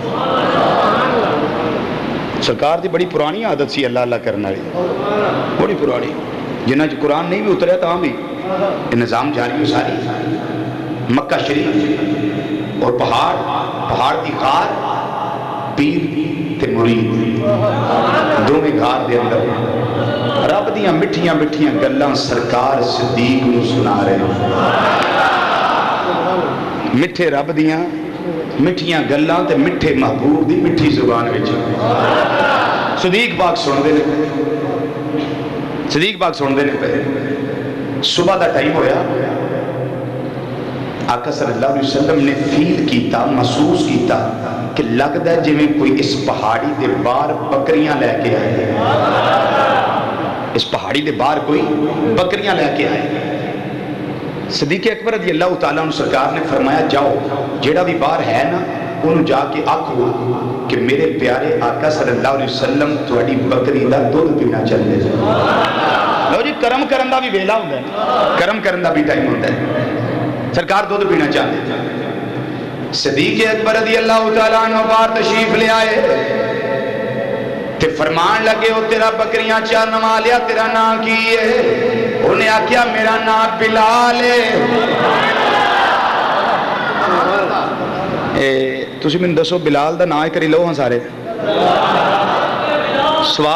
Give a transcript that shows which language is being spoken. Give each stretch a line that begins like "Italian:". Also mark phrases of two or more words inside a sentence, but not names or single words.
Punjabi: سرکار دی بڑی پرانی عادت سی اللہ اللہ کرنا رہی، بڑی پرانی. جنہ جو قرآن نہیں بھی اتریا تاں بھی یہ نظام جاری ہو ساری. مکہ شریف اور پہاڑ دی غار، پیر تے مرید دونوں غار دے اندر رب دیاں مٹھیاں مٹھیاں گلاں سرکار صدیق نو سنا رہے ہیں. مٹھے رب دیاں مٹھیاں گلاں تے مٹھے محبوب دی مٹھی زبان وچ صدیق پاک سن دے نے. صدیق پاک سن دے نے پہ. صبح دا ٹائم ہویا، آقا صلی اللہ علیہ وسلم نے فیل کیتا، محسوس کیتا کہ لگتا ہے جویں کوئی اس پہاڑی دے باہر بکریاں لے کے آئے. اس پہاڑی دے باہر کوئی بکریاں لے کے آئے. صدیق اکبر رضی اللہ تعالیٰ عنہ سرکار نے فرمایا جاؤ جیڑا بھی باہر ہے نا انہوں جا کے آکھو کہ میرے پیارے آقا صلی اللہ علیہ وسلم تہاڈی بکری دا دودھ
Urdu: پینا چاہتے ہیں.
Punjabi: لو جی کرم کرن دا بھی ویلا ہوندا ہے، کرم کرن دا بھی ٹائم ہوندا ہے.
Urdu: سرکار دودھ پینا چاہتے تھے.
Punjabi: صدیق اکبر رضی اللہ تعالیٰ عنہ باہر تشریف لے آئے تے فرمان لگے ہو تیرا بکریاں چار نما لیا، تیرا نام کی ہے؟ انہیں آکھیا میرا نام بلال ہے. تسی میں دسو بلال دا نام کری لو ہاں سارے، سواد آندا ہے کہ نہیں؟